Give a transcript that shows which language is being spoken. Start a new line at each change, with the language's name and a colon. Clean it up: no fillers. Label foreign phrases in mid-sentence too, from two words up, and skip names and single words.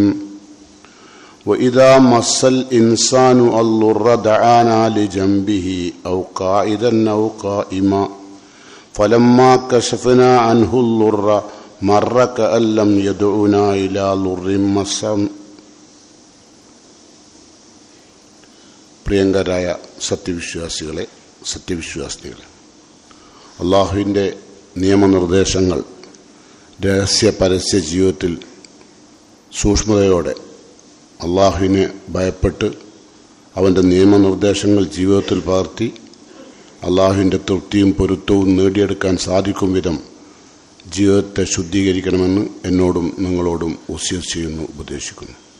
Arabic: وإذا مس الإنسان الضر دعانا لجنبه أو قاعدا أو قائما فلما كشفنا عنه الضر مر كأن لم يدعنا إلى ضر مسه.
Malayalam: പ്രിയങ്കരായ സത്യവിശ്വാസികളെ, അള്ളാഹുവിൻ്റെ നിയമനിർദ്ദേശങ്ങൾ രഹസ്യ പരസ്യ ജീവിതത്തിൽ സൂക്ഷ്മതയോടെ അള്ളാഹുവിനെ ഭയപ്പെട്ട് അവൻ്റെ നിയമനിർദ്ദേശങ്ങൾ ജീവിതത്തിൽ പകർത്തി അള്ളാഹുവിൻ്റെ തൃപ്തിയും പൊരുത്തവും നേടിയെടുക്കാൻ സാധിക്കും വിധം ജീവിതത്തെ ശുദ്ധീകരിക്കണമെന്ന് എന്നോടും നിങ്ങളോടും വസിയത്ത് ചെയ്യുന്നു, ഉപദേശിക്കുന്നു.